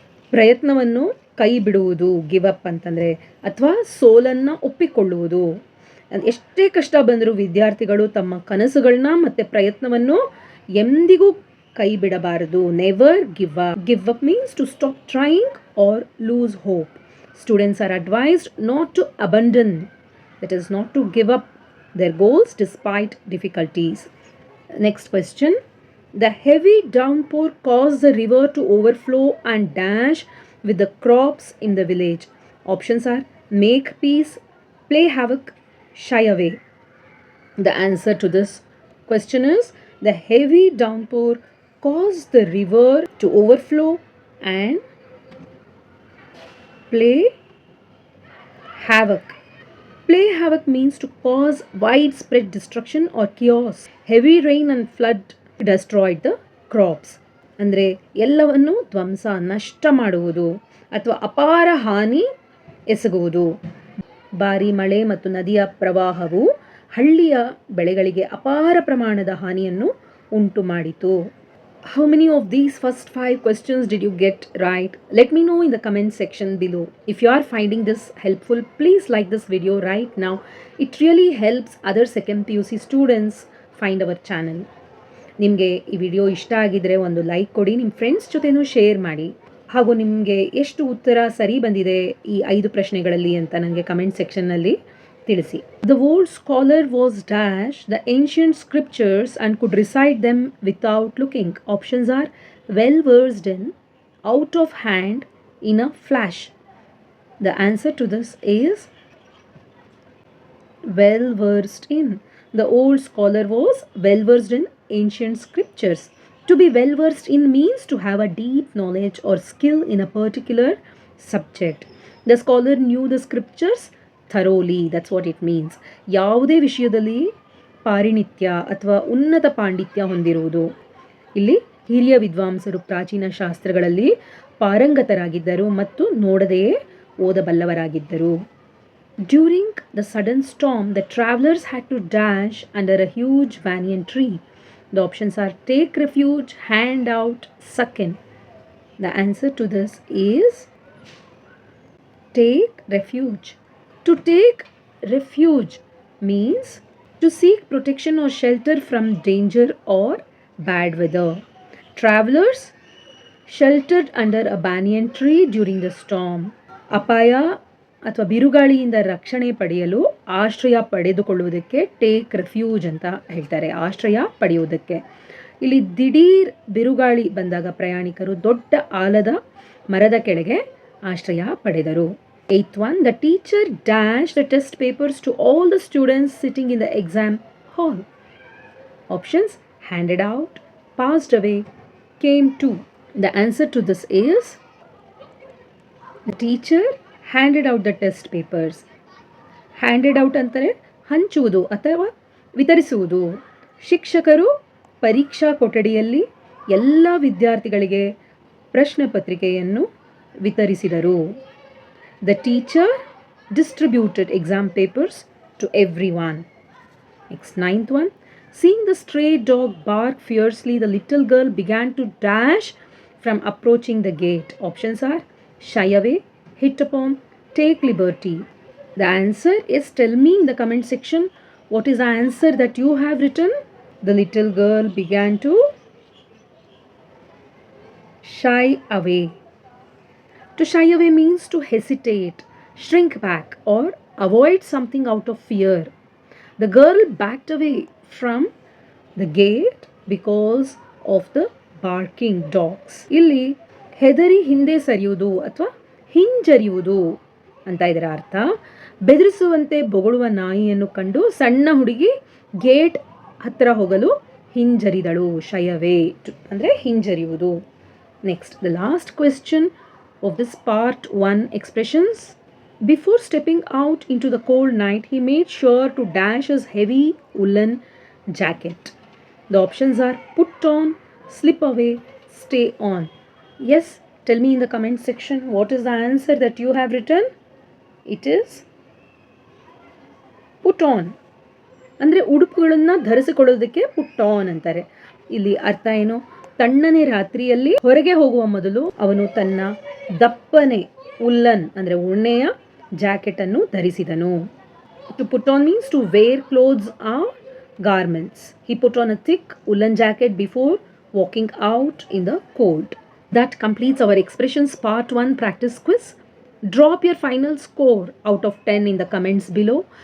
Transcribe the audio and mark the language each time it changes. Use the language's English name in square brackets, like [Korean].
[Kannada] ಪ್ರಯತ್ನವನ್ನು ಕೈ ಬಿಡುವುದು ಗಿವ್ ಅಪ್ ಅಂತಂದರೆ, ಅಥವಾ ಸೋಲನ್ನು ಒಪ್ಪಿಕೊಳ್ಳುವುದು. ಎಷ್ಟೇ ಕಷ್ಟ ಬಂದರೂ ವಿದ್ಯಾರ್ಥಿಗಳು ತಮ್ಮ ಕನಸುಗಳನ್ನ ಮತ್ತು ಪ್ರಯತ್ನವನ್ನು ಎಂದಿಗೂ ಕೈ ಬಿಡಬಾರದು. [English] Never give up. Give up means to stop trying or lose hope. Students are advised not to abandon, that is, not to give up their goals despite difficulties. Next question. The heavy downpour caused the river to overflow and dash with the crops in the village. Options are make peace, play havoc, shy away. The answer to this question is the heavy downpour caused the river to overflow and play havoc. Play havoc means to cause widespread destruction or chaos. Heavy rain and flood destroyed the crops. [Kannada] ಅಂದರೆ ಎಲ್ಲವನ್ನು ಧ್ವಂಸ, ನಷ್ಟ ಮಾಡುವುದು ಅಥವಾ ಅಪಾರ ಹಾನಿ ಎಸಗುವುದು. ಭಾರಿ ಮಳೆ ಮತ್ತು ನದಿಯ ಪ್ರವಾಹವು ಹಳ್ಳಿಯ ಬೆಳೆಗಳಿಗೆ ಅಪಾರ ಪ್ರಮಾಣದ ಹಾನಿಯನ್ನು ಉಂಟು ಮಾಡಿತು. [English] How many of these first 5 questions did you get right? Let me know in the comment section below. If you are finding this helpful, please like this video right now. It really helps other second PUC students find our channel. [Kannada] ನಿಮಗೆ ಈ video ಇಷ್ಟ ಆಗಿದ್ರೆ ಒಂದು like ಕೊಡಿ, ನಿಮ್ಮ friends ಜೊತೆನೂ share ಮಾಡಿ. ಹಾಗೂ ನಿಮಗೆ ಎಷ್ಟು ಉತ್ತರ ಸರಿ ಬಂದಿದೆ ಈ 5 ಪ್ರಶ್ನೆಗಳಲ್ಲಿ ಅಂತ ನನಗೆ ಕಮೆಂಟ್ ಸೆಕ್ಷನ್ನಲ್ಲಿ ತಿಳಿಸಿ. [English] The old scholar was dash the ancient scriptures and could recite them without looking. Options are well versed in, out of hand, in a flash. The answer to this is well versed in. The old scholar was well versed in ancient scriptures. To be well versed in means to have a deep knowledge or skill in a particular subject. The scholar knew the scriptures thoroughly. That's what it means. [Kannada] ಯಾವುದೇ ವಿಷಯದಲ್ಲಿ ಪಾರಿಣಿತ್ಯ ಅಥವಾ ಉನ್ನತ ಪಾಂಡಿತ್ಯ ಹೊಂದಿರುವುದು. ಇಲ್ಲಿ ಹಿರಿಯ ವಿದ್ವಾಂಸರು ಪ್ರಾಚೀನ ಶಾಸ್ತ್ರಗಳಲ್ಲಿ ಪಾರಂಗತರಾಗಿದ್ದರು ಮತ್ತು ನೋಡದೆಯೇ ಓದಬಲ್ಲವರಾಗಿದ್ದರು. [English] During the sudden storm, the travelers had to dash under a huge banyan tree. The options are take refuge, hand out, suck in. The answer to this is take refuge. To take refuge means to seek protection or shelter from danger or bad weather. Travelers sheltered under a banyan tree during the storm. [Kannada] ಅಪಾಯ ಅಥವಾ ಬಿರುಗಾಳಿಯಿಂದ ರಕ್ಷಣೆ ಪಡೆಯಲು ಆಶ್ರಯ ಪಡೆದುಕೊಳ್ಳುವುದಕ್ಕೆ take refuge ಅಂತ ಹೇಳ್ತಾರೆ. ಆಶ್ರಯ ಪಡೆಯುವುದಕ್ಕೆ. ಇಲ್ಲಿ ದಿಢೀರ್ ಬಿರುಗಾಳಿ ಬಂದಾಗ ಪ್ರಯಾಣಿಕರು ದೊಡ್ಡ ಆಲದ ಮರದ ಕೆಳಗೆ ಆಶ್ರಯ ಪಡೆದರು. [English] 8th one, the teacher dashed the test papers to all the students sitting in the exam hall. Options handed out, passed away, came to. The answer to this is the teacher handed out the test papers. [Kannada] Handed out ಅಂದರೆ ಹಂಚುವುದು ಅಥವಾ ವಿತರಿಸುವುದು. ಶಿಕ್ಷಕರು ಪರೀಕ್ಷಾ ಕೊಠಡಿಯಲ್ಲಿ ಎಲ್ಲ ವಿದ್ಯಾರ್ಥಿಗಳಿಗೆ ಪ್ರಶ್ನೆ ಪತ್ರಿಕೆಯನ್ನು ವಿತರಿಸಿದರು. [English] The teacher distributed exam papers to everyone. Next, 9th one. Seeing the stray dog bark fiercely, the little girl began to dash from approaching the gate. Options are shy away, hit upon, take liberty. The answer is, tell me in the comment section, what is the answer that you have written? The little girl began to shy away. To shy away means to hesitate, shrink back, or avoid something out of fear. The girl backed away from the gate because of the barking dogs. [Kannada] ಇಲ್ಲಿ ಹೆದರಿ ಹಿಂದೆ ಸರಿಯುವುದು ಅಥವಾ ಹಿಂಜರಿಯುವುದು ಅಂತ ಇದರ ಅರ್ಥ. ಬೆದರಿಸುವಂತೆ ಬೊಗಳುವ ನಾಯಿಯನ್ನು ಕಂಡು ಸಣ್ಣ ಹುಡುಗಿ ಗೇಟ್ ಹತ್ತಿರ ಹೋಗಲು ಹಿಂಜರಿದಳು. ಶೈ ಅವೇ ಅಂದರೆ ಹಿಂಜರಿಯುವುದು. [English] Next, the last question of this part 1 expressions. Before stepping out into the cold night, he made sure to dash his heavy woolen jacket. The options are put on, slip away, stay on. Yes, tell me in the comment section what is the answer that you have written. It is put on. [Kannada] ಅಂದರೆ ಉಡುಪುಗಳನ್ನು ಧರಿಸಿಕೊಳ್ಳೋದಕ್ಕೆ put on ಅಂತಾರೆ. ಇಲ್ಲಿ ಅರ್ಥ ಏನು? ತಣ್ಣನೆ ರಾತ್ರಿಯಲ್ಲಿ ಹೊರಗೆ ಹೋಗುವ ಮೊದಲು ಅವನು ತನ್ನ ದಪ್ಪನೆ ಉಲ್ಲನ್ ಅಂದರೆ ಉಣ್ಣೆಯ ಜಾಕೆಟ್ ಅನ್ನು ಧರಿಸಿದನು. [English] To put on means to wear clothes or garments. He put on a thick woolen jacket before walking out in the cold. That completes our expressions part 1 practice quiz. Drop your final score out of 10 in the comments below.